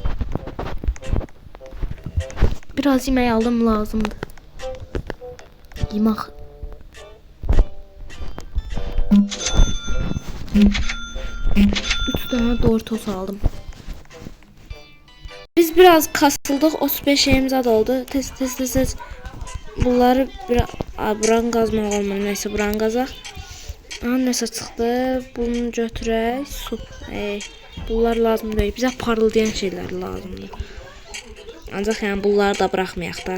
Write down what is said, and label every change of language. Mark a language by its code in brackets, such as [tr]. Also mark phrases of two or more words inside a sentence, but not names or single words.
[tr] Biraz yemek aldım lazımdı. Yemek. Üç tane Doritos aldım. Biz biraz kasıldık. 35 şeyimiz oldu. [az] Tez. Bunları buran qazmaq olmur. Neyse buran qazaq. Nəsə çıxdı. Bunu götürək. Su. Bunlar lazım deyil. Bizə parıldayan şeylər lazımdır. Ancaq yəni bunları da buraxmayaq da.